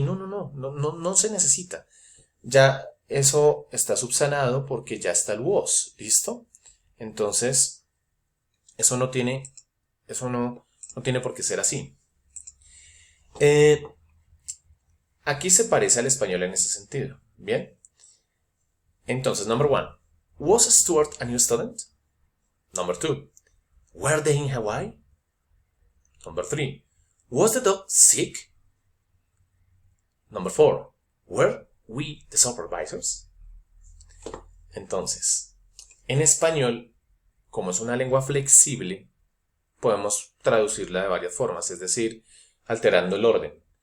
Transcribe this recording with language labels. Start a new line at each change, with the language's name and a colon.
Spanish: No se necesita. Ya eso está subsanado porque ya está el was, ¿listo? Entonces, eso no tiene por qué ser así. Aquí se parece al español en ese sentido, ¿bien? Entonces,
English: number one, was Stuart a new student? Number two, were they in Hawaii? Number three, was the dog sick? Number four, were we the supervisors?
Spanish: Entonces, en español, como es una lengua flexible, podemos traducirla de varias formas, es decir, alterando el orden.